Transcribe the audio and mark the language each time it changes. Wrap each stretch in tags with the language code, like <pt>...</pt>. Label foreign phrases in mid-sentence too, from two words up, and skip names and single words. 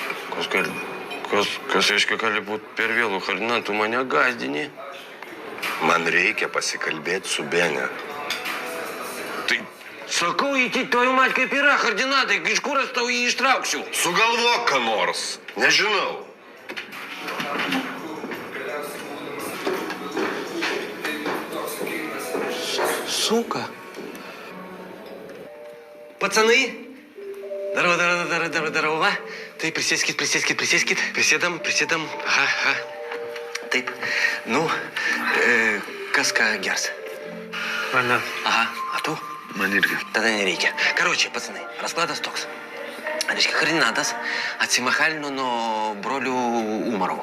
<lt>Kas reiškia, gali būti per vėlų, Ferdinand, tu mane gazdini. Man reikia pasikalbėti su Benė. Tai sakau,</lt> <ru>ети твою мать</ru> <lt>kaip yra, Ferdinandai, iš kur aš tau jį ištrauksiu? Sugalvok ką nors. Nežinau.</lt> <ru>Сука. Пацаны, здорово.</ru> <lt>Tai prisėskit. Prisėdam. Aha. Taip. Nu, kas ką gers? Mane. Aha, a tu? Man irgi. Tada nereikia. Karočiai, pацаны, расклаdas toks. Reiškia, Ferdinandas atsimachalino nuo brolių Umarovų.</lt>